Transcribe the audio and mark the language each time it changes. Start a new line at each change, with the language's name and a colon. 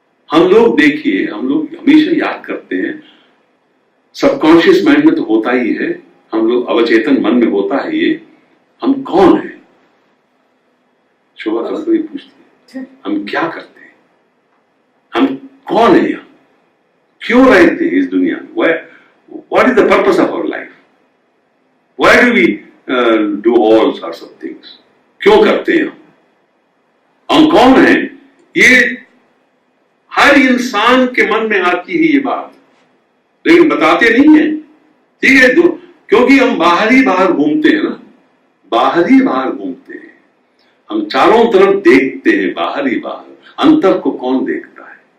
Hindi: हम लोग देखिए, हम लोग हमेशा याद करते हैं, सबकॉन्शियस माइंड में तो होता ही है, हम लोग अवचेतन मन में होता है ये, हम कौन है? शोभा कभी पूछती है, हम क्या करते हैं? हम कौन है? यहाँ क्यों रहते हैं इस दुनिया में?
English: What is the purpose of our life? Why do we do all sorts of things?
Hindi: क्यों करते हैं हम कौन है? ये हर इंसान के मन में आती है ये बात, लेकिन बताते नहीं है। ठीक है, क्योंकि हम बाहर ही बाहर घूमते हैं ना, बाहर ही बाहर घूमते हैं, हम चारों तरफ देखते हैं बाहर ही बाहर, अंतर को कौन देखता है?